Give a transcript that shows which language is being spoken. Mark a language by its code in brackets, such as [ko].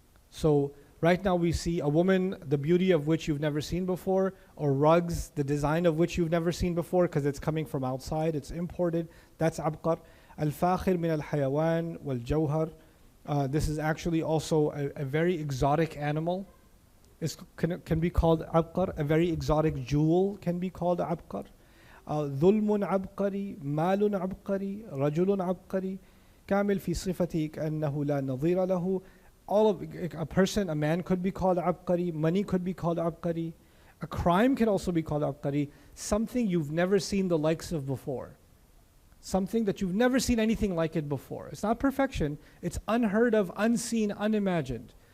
[en] So right now we see a woman, the beauty of which you've never seen before, or rugs, the design of which you've never seen before because it's coming from outside, it's imported, that's abqar. [ar] Al-fakhir min al-hayawan wal-jawhar. [en] This is actually also a very exotic animal. It can be called abqar. A very exotic jewel can be called abqar. [ar] ظلم عبقري, مال عبقري, رجل عبقري. كامل في صفته كأنه لا نظير له. [en] All of a person, a man could be called abqari, money could be called abqari, a crime can also be called abqari, something you've never seen the likes of before. Something that you've never seen anything like it before. It's not perfection, it's unheard of, unseen, unimagined.